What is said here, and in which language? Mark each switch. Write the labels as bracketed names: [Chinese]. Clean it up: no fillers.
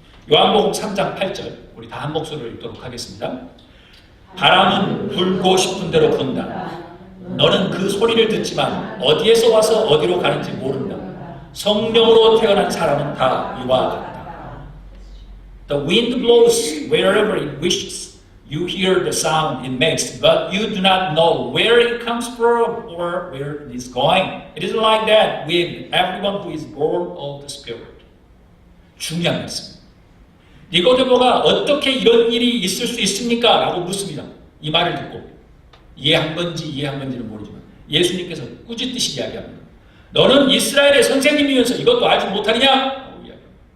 [Korean] 요한복음 3장 8절, 우리 다 한 목소리로 읽도록 하겠습니다. 바람은 불고 싶은 대로 분다. 너는 그 소리를 듣지만 어디에서 와서 어디로 가는지 모른다. 성령으로 태어난 사람은 다 이와 같다. [English] The wind blows wherever it wishes. You hear the sound it makes, but you do not know where it comes from or where it is going. It is like that with everyone who is born of the Spirit. [Korean] 중요한 말씀. 니고데모가 어떻게 이런 일이 있을 수 있습니까? 라고 묻습니다. 이 말을 듣고 이해한 건지는 모르지만 예수님께서 꾸짖듯이 이야기합니다. 너는 이스라엘의 선생님이면서 이것도 알지 못하느냐? 라고 이야기합니다.